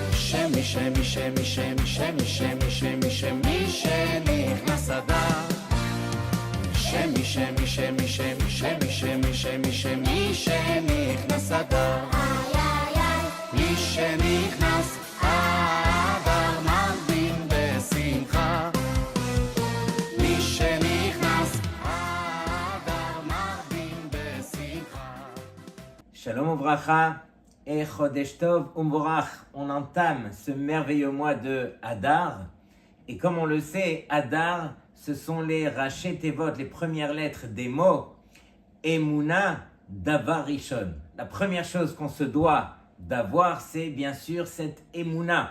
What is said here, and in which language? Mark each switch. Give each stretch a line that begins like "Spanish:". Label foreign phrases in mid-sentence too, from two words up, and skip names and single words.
Hebrew: משנכנס אדר משנכנס אדר משנכנס אדר מרבין בשמחה משנכנס אדר מרבין בשמחה. שלום וברכה et חודש טוב ומבורך.
French: On entame ce merveilleux mois de Hadar. Et comme on le sait, Hadar, ce sont les
Hebrew: ראשי תיבות,
French: les premières lettres des mots
Hebrew: אמונה דבר ראשון.
French: La première chose qu'on se doit d'avoir, c'est bien sûr cette Emouna.